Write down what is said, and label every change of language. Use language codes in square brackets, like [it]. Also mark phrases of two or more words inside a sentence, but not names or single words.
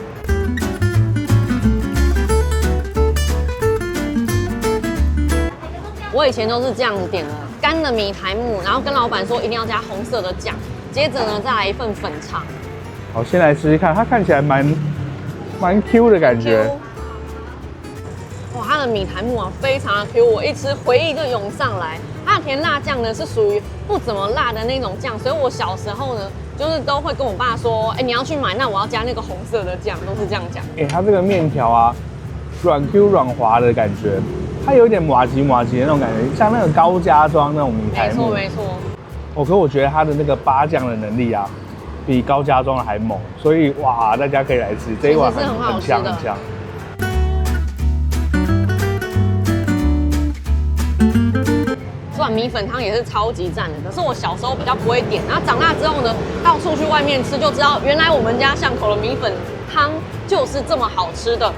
[zh] 我以前都是這樣子點的，乾的米苔目，然後跟老闆說一定要加紅色的醬，接着呢再來一份粉腸。好，先來試試看，它看起來蠻 Q 的感覺。哇，它的米苔目啊非常的 Q， 我一吃回憶就湧上來。它的甜辣醬呢是屬於不怎麼辣的那種醬，所以我小時候呢就是都會跟我爸說，哎，你要去買，那我要加那個紅色的醬，都是這樣講。它這個麵條啊，軟 Q 軟滑的感覺。它有一點麻糬的那種感覺，像那個高家莊那種米苔目。沒錯。可是我覺得它的那個八醬的能力啊，比高家莊的還猛，所以哇，大家可以來吃這一碗很香很香。這碗米粉湯也是超級讚的，可是我小時候比較不會點，然後長大之後呢，到處去外面吃就知道，原來我們家巷口的米粉湯就是這麼好吃的。